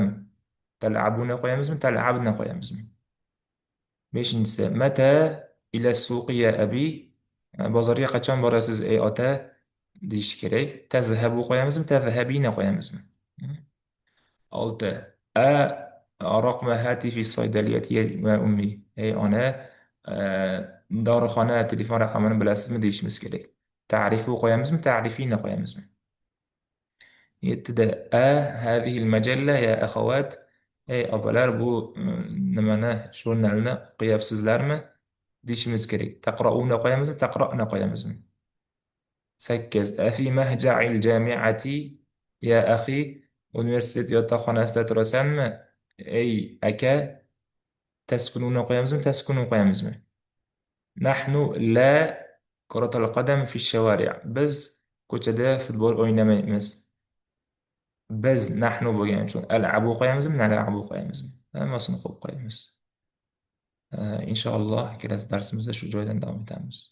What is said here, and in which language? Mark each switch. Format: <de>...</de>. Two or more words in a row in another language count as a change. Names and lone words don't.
<uz>Talabuna qo'yamizmi, talabna qo'yamizmi? Beshinchisi,</uz> <ar>متى إلى السوق يا أبي.</ar> <uz>Bozorga qachon borasiz ey ota deyish kerak. Tazhabu qo'yamizmi, tazhabina qo'yamizmi? Hmm. Olti.</uz> <ar>رقم هاتف الصيدلية وأمي.</ar> <uz>Ey ona, dorixona telefon raqamini bilasizmi deyishimiz kerak. Ta'rifu qo'yamizmi, ta'rifina qo'yamizmi?</uz> <ar>Yettida هذه المجلة يا أخوات.</ar> <uz>Ey opalar, bu nimani, jurnalni o'qiyapsizlarmi deyishimiz kerak. Taqrauna qo'yamizmi, taqra'na qo'yamizmi? 8.</uz> <ar>أفي مهجع الجامعة يا أخي.</ar> <uz>universitet yotoqxonasida turasanmi ey aka. تسكنون qo'yamizmi, taskunu qo'yamizmi?</uz> <ar>نحن لا كرة القدم في الشوارع.</ar> <uz>biz ko'chada futbol o'ynamaymiz. biz nahnu bo'lgani uchun al'abu qo'yamizmi, nal'abu qo'yamizmi? Hammasini qo'yib qo'yamiz. Inshaalloh kelasi darsimizda shu joydan davom etamiz.</uz>